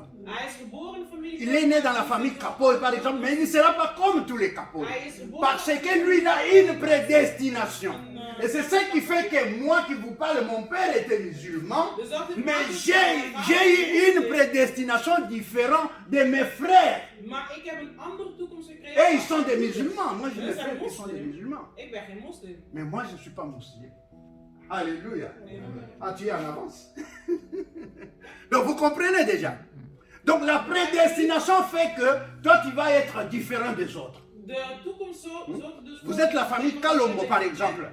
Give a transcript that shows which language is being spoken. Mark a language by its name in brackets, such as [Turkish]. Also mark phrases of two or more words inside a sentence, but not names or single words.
[French] Il est né dans la famille Kapoy, par exemple, mais il ne sera pas comme tous les Kapoy. Parce que lui, il a une prédestination. Et c'est ça qui fait que moi qui vous parle, mon père était musulman, mais j'ai eu une prédestination différente de mes frères. [Dutch] Maar ik heb een andere toekomst gekregen. [French] Et ils sont des musulmans. Moi, j'ai mes frères qui sont des musulmans. [Dutch] Ik ben geen moslim. [French] Mais moi, je ne suis pas musulman. Alléluia. Ah, tu es en avance. Donc, vous comprenez déjà. Donc, la prédestination fait que toi, tu vas être différent des autres. Vous êtes la famille Kalombo, par exemple.